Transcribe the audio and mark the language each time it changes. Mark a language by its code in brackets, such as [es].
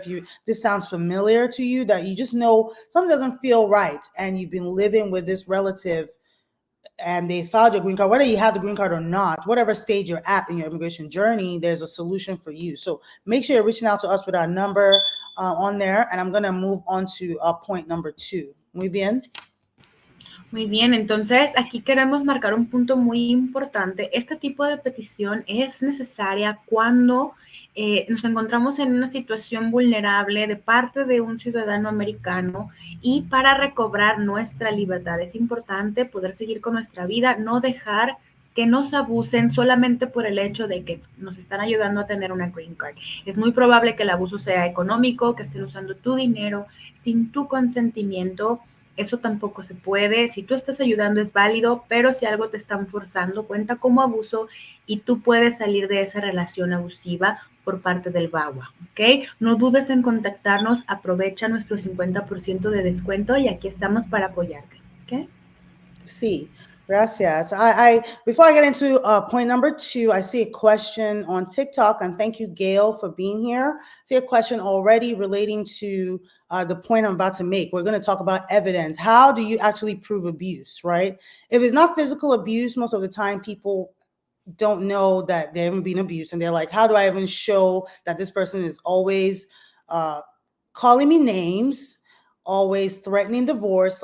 [en] If this sounds familiar to you, that you just know something doesn't feel right and you've been living with this relative and they filed your green card, whether you have the green card or not, whatever stage you're at in your immigration journey, there's a solution for you. So make sure you're reaching out to us with our number on there. And I'm going to move on to point number 2. [es] Muy bien. Muy bien, entonces aquí queremos marcar un punto muy importante. Este tipo de petición es necesaria cuando nos encontramos en una situación vulnerable de parte de un ciudadano americano y para recobrar nuestra libertad. Es importante poder seguir con nuestra vida, no dejar que nos abusen solamente por el hecho de que nos están ayudando a tener una green card. Es muy probable que el abuso sea económico, que estén usando tu dinero sin tu consentimiento. Eso tampoco se puede. Si tú estás ayudando es válido, pero si algo te están forzando, cuenta como abuso y tú puedes salir de esa relación abusiva por parte del VAWA, ¿ok? No dudes en contactarnos, aprovecha nuestro 50% de descuento y aquí estamos para apoyarte, ¿ok? Sí, gracias. [en] Before I get into point number 2, I see a question on TikTok, and thank you, Gail, for being here. I see a question already relating to the point I'm about to make. We're going to talk about evidence. How do you actually prove abuse, right? If it's not physical abuse, most of the time people don't know that they haven't been abused, and they're like, how do I even show that this person is always calling me names, always threatening divorce?